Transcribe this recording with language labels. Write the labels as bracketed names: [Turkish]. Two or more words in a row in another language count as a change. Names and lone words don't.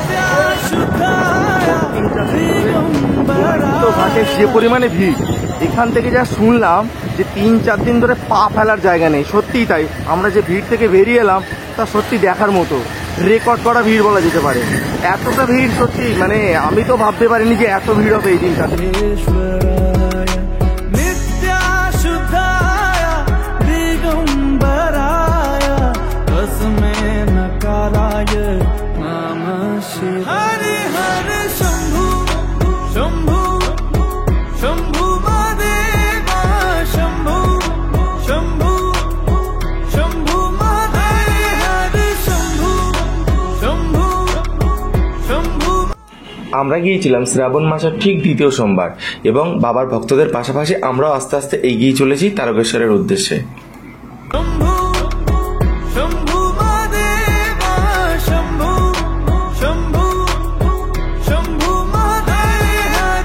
[Bangla] তো ঘাটে যে পরিমাণে ভিড়, এখান থেকে যা শুনলাম যে 3-4 দিন ধরে পা ফেলার জায়গা নেই। সত্যিই তাই, আমরা যে ভিড় থেকে বেরিয়ে এলাম তা সত্যি দেখার মতো, রেকর্ড করা ভিড় বলা যেতে পারে। এতটা ভিড় সত্যি মানে আমি তো ভাবতে পারিনি যে এত ভিড় হবে এই দিনটাতে। [Sanskrit] ईश्वराय नित्याशुद्धाय दिगंबराय तस्मै नकाराय नमः शिवाय। हरे हरे शंभु शंभु शंभु महादेव शंभु शंभु शंभु महादेव हरे शंभु शंभु शंभु। [Bangla] আমরা গিয়েছিলাম শ্রাবণ মাসের ঠিক দ্বিতীয় সোমবার এবং বাবার ভক্তদের পাশাপাশি আমরাও আস্তে আস্তে এগিয়ে চলেছি তারকেশ্বরের উদ্দেশ্যে। [Sanskrit] শম্ভু শম্ভু মহাদেব শম্ভু শম্ভু শম্ভু মহাদেব।